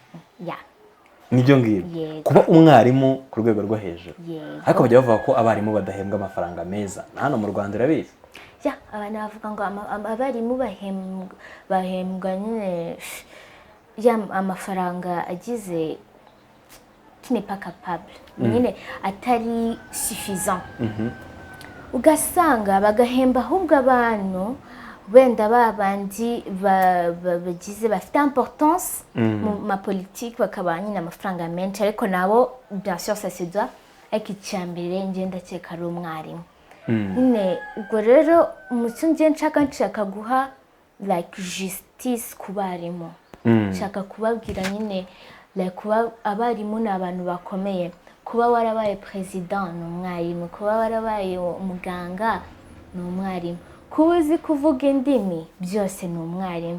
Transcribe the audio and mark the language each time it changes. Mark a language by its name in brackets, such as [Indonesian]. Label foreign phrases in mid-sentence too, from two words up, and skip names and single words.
[Kinyarwanda] Nibyo ngibyo kuba umwarimu ku rwego rwa hejuru. Ariko bajya bavuga ko abarimu badahembwa amafaranga meza. Hano mu Rwanda urabizi? Abantu bavuga ngo abarimu bahembwa nyine amafaranga agize [French] qui n'est pas capable, [Kinyarwanda] nyine atari suffisant. Ugasanga bagahemba ahubwo abantu wenda babandi bagize bafite importance mu ma politique, bakaba nyine amafaranga menshi, ariko nabo [French] bien sûr ça se doit, [Kinyarwanda] ariko icyambere ngenda cyeka ari umwarimu. Nyine ubwo rero umucyo nshaka guha [English] like justice [Kinyarwanda] ku barimu, nshaka kubabwira nyine like kuba abarimu ni abantu bakomeye. Kuba warabaye president ni umwarimu, kuba warabaye umuganga ni umwarimu, kuba uzi kuvuga indimi byose ni umwarimu.